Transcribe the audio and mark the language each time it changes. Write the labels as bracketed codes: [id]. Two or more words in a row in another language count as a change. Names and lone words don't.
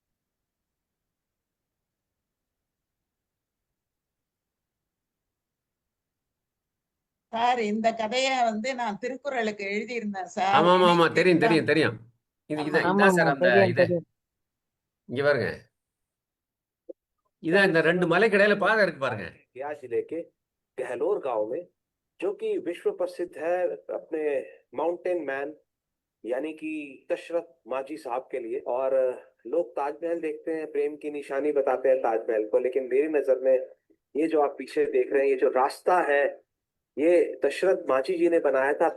[ta] சார் இந்த கதைய வந்து நான் திருக்குறளுக்கு எழுதியிருந்தேன் சார். ஆமா ஆமா ஆமா, எனக்கு தெரியும் இதுதான் தெரியும் தெரியும். இதான் ஆமா சார் ஆமா அந்த தெரியும் இது. தெரியும். இங்க பாருங்க, இதான் இந்த 2 மலைக்கு இடையில பாதை இருக்கு பாருங்க. [hi] गया जिले के गहलोर गांव में, जो कि विश्व प्रसिद्ध है अपने [en] mountain man [hi] यानी कि दशरथ माझी साहब के लिए। और लोग ताजमहल देखते हैं, प्रेम की निशानी बताते हैं ताजमहल को, लेकिन मेरी नजर में ये जो आप पीछे देख रहे हैं, ये जो रास्ता है, ये दशरथ माझी जी ने बनाया था।